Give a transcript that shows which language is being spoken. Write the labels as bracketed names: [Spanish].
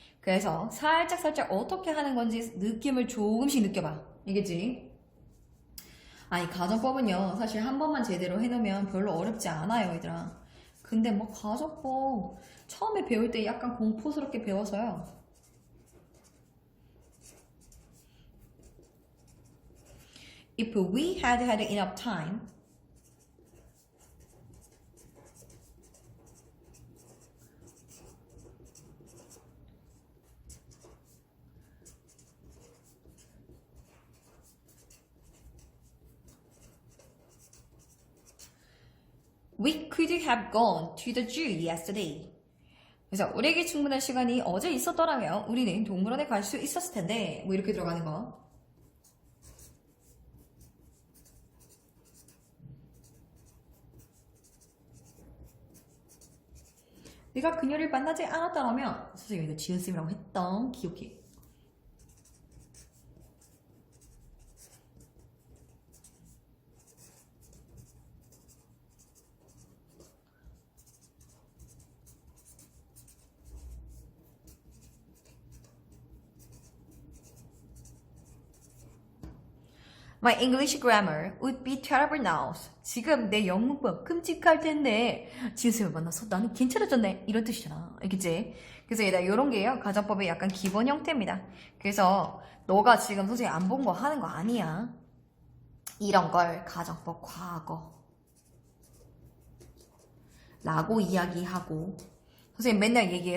[Korean] 그래서 살짝 어떻게 하는 건지 느낌을 조금씩 느껴봐. 알겠지? 아니 가정법은요 사실 한 번만 제대로 해놓으면 별로 어렵지 않아요 얘들아. 근데 뭐 가정법 처음에 배울 때 약간 공포스럽게 배워서요. [English] If we had enough time we could have gone to the zoo yesterday. [Korean] 그래서 우리에게 충분한 시간이 어제 있었더라면 우리는 동물원에 갈 수 있었을 텐데 뭐 이렇게 들어가는 거. 내가 그녀를 만나지 않았다라면 선생님 이거 지은쌤이라고 했던 기억해. [English] My English grammar would be terrible now. [Korean] 지금 내 영문법 끔찍할 텐데 지은쌤을 만나서 나는 괜찮아졌네 이런 뜻이잖아. 알겠지? 그래서 얘들아 이런 게요 가정법의 약간 기본 형태입니다. 그래서 너가 지금 선생님 안 본 거 하는 거 아니야. 이런 걸 가정법 과거 라고 이야기하고 선생님 맨날 얘기해.